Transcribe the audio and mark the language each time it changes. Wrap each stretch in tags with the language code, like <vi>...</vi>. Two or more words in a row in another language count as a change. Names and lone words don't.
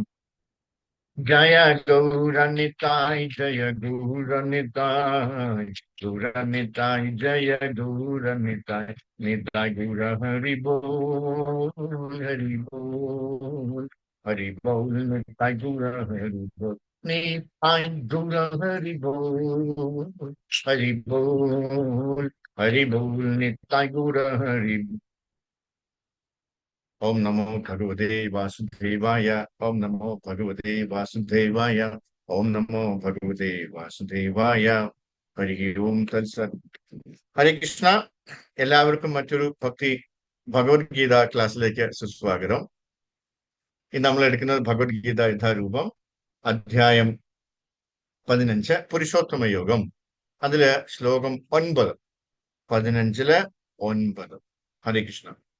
<bn>জয় গৌরনিতাই, জয় গৌরনিতাই, গৌরনিতাই, জয় গৌরনিতাই, নিতাই গৌর হরি বোল, হরি বোল, হরি বোল, নিতাই গৌর হরি বোল, নিতাই গৌর হরি বোল, হরি বোল, হরি বোল, নিতাই গৌর হরি বোল.</bn> <sa>ॐ नमो भगवते वासुदेवाय. ॐ नमो भगवते वासुदेवाय। ॐ नमो भगवते वासुदेवाय. हरे ॐ तत्सत्. ഹരേ കൃഷ്ണ.</sa> <ml>എല്ലാവർക്കും മറ്റൊരു ഭക്തി ഭഗവത്ഗീത ക്ലാസ്സിലേക്ക് സുസ്വാഗതം. ഇന്ന് നമ്മൾ എടുക്കുന്നത് ഭഗവത്ഗീത യഥാരൂപം അധ്യായം 15 പുരുഷോത്തമ യോഗം. അതില് ശ്ലോകം 9, 15 9. ഹരേ കൃഷ്ണ.</ml>